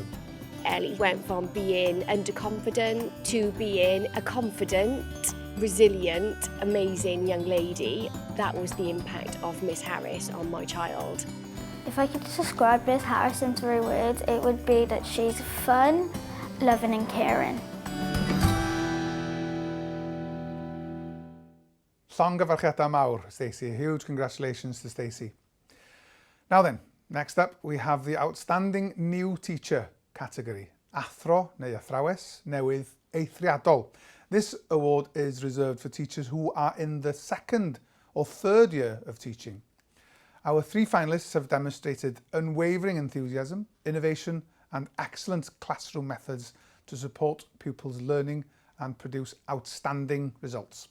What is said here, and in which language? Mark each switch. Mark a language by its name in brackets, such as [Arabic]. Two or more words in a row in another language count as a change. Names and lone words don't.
[English] Ellie went from being underconfident to being a confident, resilient, amazing young lady. That was the impact of Miss Harris on my child. If I could describe Miss Harris in 3 words, it would be that she's fun, loving and caring. [Welsh] Llongyfarchiadau mawr, Stacey. [English] Huge congratulations to Stacey. Now then, next up we have the Outstanding New Teacher category. [Welsh] Athro neu athrawes newydd eithriadol. [English] This award is reserved for teachers who are in the 2nd or 3rd year of teaching. Our 3 finalists have demonstrated unwavering enthusiasm, innovation and excellent classroom methods to support pupils' learning and produce outstanding results.